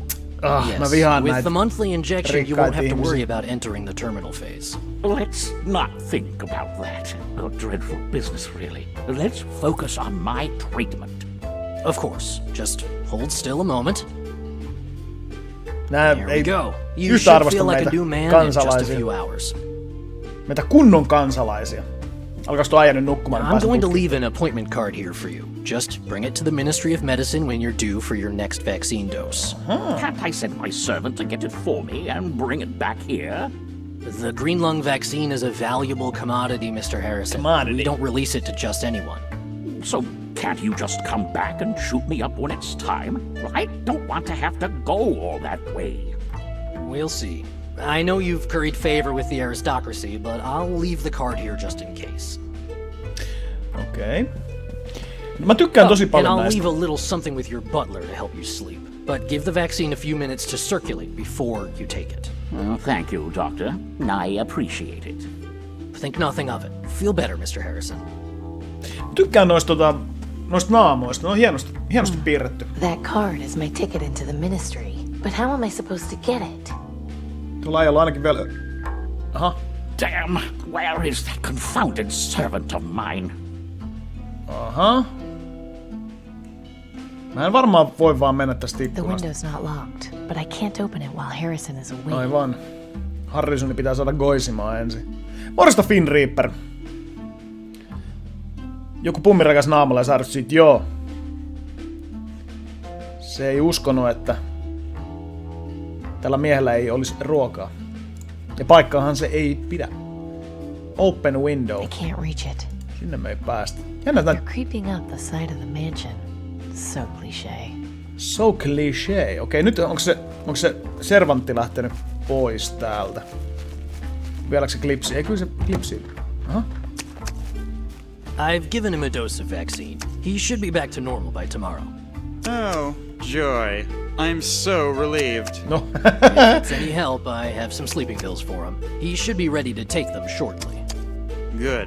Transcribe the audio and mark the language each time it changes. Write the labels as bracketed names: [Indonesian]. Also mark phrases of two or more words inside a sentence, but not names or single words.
[English] Yes, with the monthly injection, you won't have to worry about entering the terminal phase. Let's not think about that. A dreadful business, really. Let's focus on my treatment. Of course. Just hold still a moment. [Finnish] Nää [English] There [Finnish] ei [English] we go. You [Finnish] yhtä [English] should [Finnish] arvosta [English] feel like [Finnish] meitä [English] a new man in just a [Finnish] kansalaisia. [English] few hours. [Finnish] Meitä kunnon kansalaisia. Alkaisi tuo äijä nukkumaan. [English] I'm going to leave an appointment card here for you. Just bring it to the Ministry of Medicine when you're due for your next vaccine dose. Can't I send my servant to get it for me and bring it back here? The green lung vaccine is a valuable commodity, Mr. Harrison. We don't release it to just anyone. So can't you just come back and shoot me up when it's time? I don't want to have to go all that way. We'll see. I know you've curried favor with the aristocracy, but I'll leave the card here just in case. [Finnish] Okei. No, mä tykkään tosi [English] And [Finnish] paljon [English] I'll [Finnish] näistä. [English] leave a little something with your butler to help you sleep. But give the vaccine a few minutes to circulate before you take it. Thank you, Doctor. I appreciate it. Think nothing of it. Feel better, Mr. Harrison. [Finnish] Tykkään noista naamoista. Ne on hienosti piirretty. [English] That card is my ticket into the ministry. But how am I supposed to get it? [Finnish] Tuolla ajalla ainakin vielä... Aha. [English] Damn! Where is that confounded servant of mine? Aha. [Finnish] Mä en varmaan voi vaan mennä tästä [English] The [Finnish] ikkunasta. [English] window's not locked, but I can't open it while Harrison is awake. [Finnish] Aivan. Harrisoni pitää saada goisimaan ensin. Morjesta Finn Reaper. Joku pummirakas naamalla ja saada siitä, joo. Se ei uskonut, että tällä miehellä ei olisi ruokaa. Ja paikkaahan se ei pidä. [English] Open window. I can't reach it. [Finnish] Sinne me ei päästä. Jännä tän... [English] You're creeping up the side of the mansion. So cliché. So cliché. [Finnish] Okei, nyt onko se servantti lähtenyt pois täältä? Vieläkö se klipsi? Ei, kyllä se klipsi. Aha. [English] I've given him a dose of vaccine. He should be back to normal by tomorrow. Oh, joy. I'm so relieved. No. If it's any help, I have some sleeping pills for him. He should be ready to take them shortly. Good.